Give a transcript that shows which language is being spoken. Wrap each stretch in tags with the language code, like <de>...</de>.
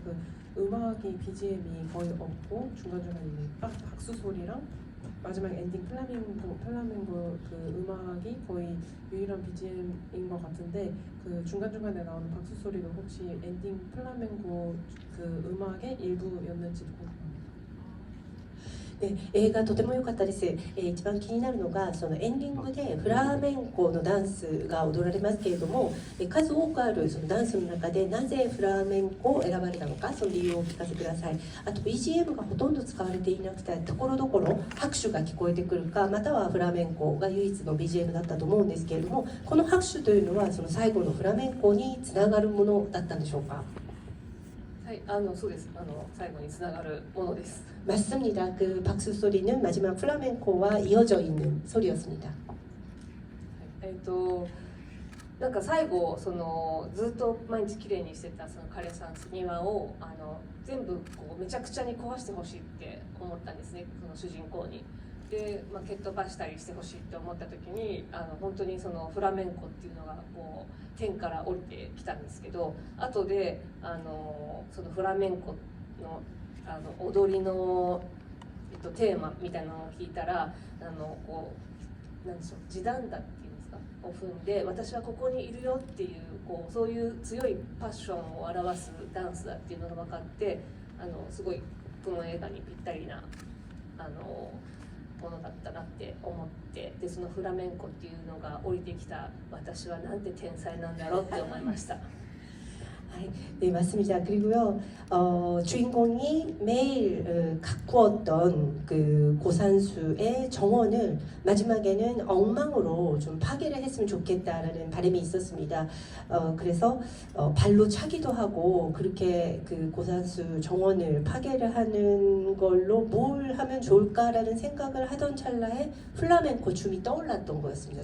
<ko>그 음악이 BGM이 거의 없고 중간중간에 박수 소리랑 마지막 엔딩 플라멩고 그 음악이 거의 유일한 BGM인 것 같은데, 그 중간중간에 나오는 박수 소리도 혹시 엔딩 플라멩고 그 음악의 일부였는지도 궁금합니다.</ko> <ja>で映画とても良かったです。一番気になるのがそのエンディングでフラメンコのダンスが踊られますけれども、数多くあるそのダンスの中でなぜフラメンコを選ばれたのか、その理由をお聞かせください。あと BGM がほとんど使われていなくて、ところどころ拍手が聞こえてくるか、またはフラメンコが唯一の BGM だったと思うんですけれども、この拍手というのはその最後のフラメンコにつながるものだったんでしょうか。はい、そうです。最後につながるものです。</ja> <ko>맞습니다. 그 박수 소리는 마지막 플라멩코와 이어져 있는 소리였습니다.</ko> <ja>なんか最後そのずっと毎日綺麗にしてたその彼さん庭を全部こうめちゃくちゃに壊してほしいって思ったんですね、その主人公に。で、蹴っ飛ばしたりしてほしいって思った時に本当にそのフラメンコっていうのがこう天から降りてきたんですけど、後でそのフラメンコの踊りの、テーマみたいなのを聞いたらこうなんでしょう、地団打っていうんですかを踏んで、私はここにいるよっていう、そういう強いパッションを表すダンスだっていうのが分かって、すごいこの映画にぴったりなものだったなって思って、でそのフラメンコっていうのが降りてきた私はなんて天才なんだろうって思いました。</ja> <ko>네, 맞습니다. 그리고요, 주인공이 매일 가꾸었던 그 고산수의 정원을 마지막에는 엉망으로 좀 파괴를 했으면 좋겠다라는 바람이 있었습니다. 그래서 발로 차기도 하고 그렇게 그 고산수 정원을 파괴를 하는 걸로 뭘 하면 좋을까라는 생각을 하던 찰나에 플라멘코 춤이 떠올랐던 거였습니다.</ko>